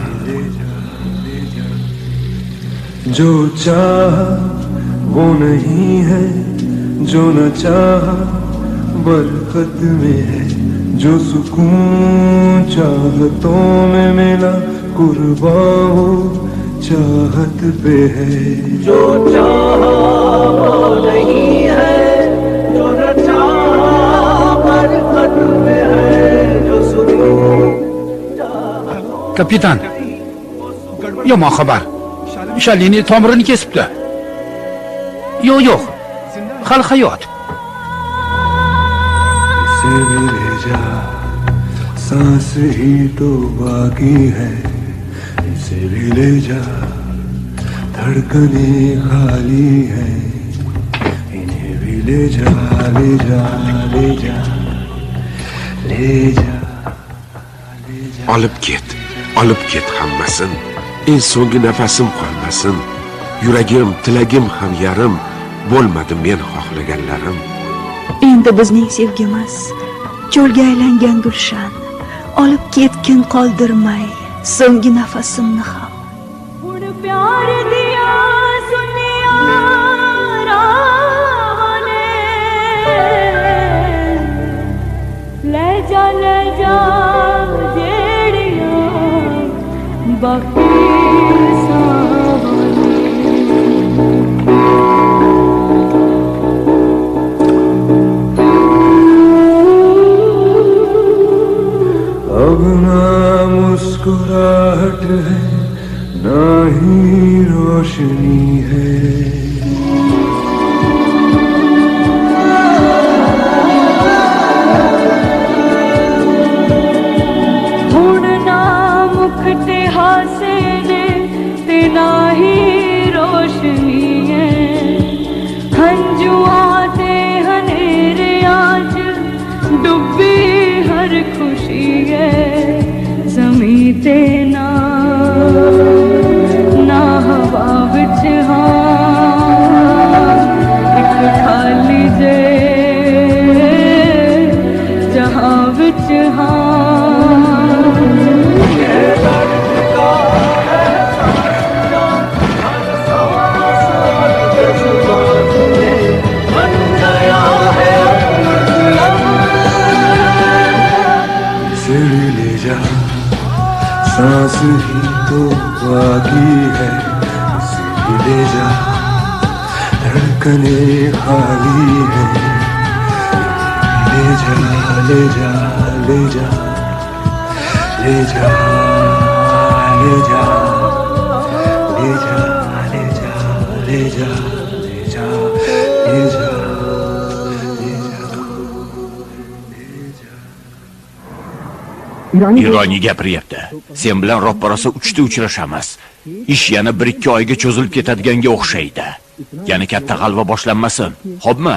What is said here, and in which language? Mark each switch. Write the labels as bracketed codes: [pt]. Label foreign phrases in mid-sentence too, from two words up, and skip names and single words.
[hi] जो चाह वो नहीं है जो न चाह बरकत में है जो सुकून चाहतों में मिला कुर्बान हो चाहत पे है जो चाह वो नहीं है जो न चाह बरकत में है जो सुकून [uz] Kapitan, yomon xabar. Shalini tomirini kesibdi. Yo'q, hali hayot. [hi] इसे भी ले जा सांस ही तो बाकी है इसे भी ले जा धड़कने खाली है इन्हें भी ले जा [uz] olib ket hammasin en so'nggi nafasim qolmasin yuragim tilagim ham yarim bo'lmadi men xohlaganlarim Endi bizning sevgimiz cho'lga aylangan gulshan olib ketgin qoldirmay so'nggi nafasimni ham [pa] ਹੁਣ ਪਿਆਰ ਦਿਆ ਸੁਨਿਆ ਰਾਹ ਨੇ ਲੈ ਜਾ ਜਿਹੜੀਆਂ ਬਾਕੀ [hi] अब ना मुस्कुराहट है ना ही रोशनी है [pa] ਹੁਣ ਨਾ ਮੁਖ ਤੇ ਹਾਸੇ ਨੇ ਤੇ ਨਾ ਹੀ ਰੋਸ਼ਨੀ ਹੈ ਹੰਝੂਆਂ ਤੇ ਹਨੇਰਿਆਂ 'ਚ ਡੁੱਬੀ ਹਰ ਖੁਸ਼ੀ ਹੈ ਜ਼ਮੀਂ ਤੇ ਨਾ ਹਵਾ ਵਿੱਚ ਹਾਂ ਇੱਕ ਖਾਲੀ ਜੇ ਜਹਾਂ ਵਿੱਚ ਹਾਂ [hi] इसे भी ले जा सांस ही तो बाकी है इसे भी ले जा धड़कने खाली है ले जा ले जा ले जा ले जा ले जा ले जा ले जा ले जा ले जा ले जा [uz] Ironiy gapiryapti. Sen bilan roppa-rosa uchta uchrashamiz. Ish yana 1-2 oyga cho'zilib ketadiganga o'xshaydi. Yana katta g'alva boshlanmasin. Xo'pmi?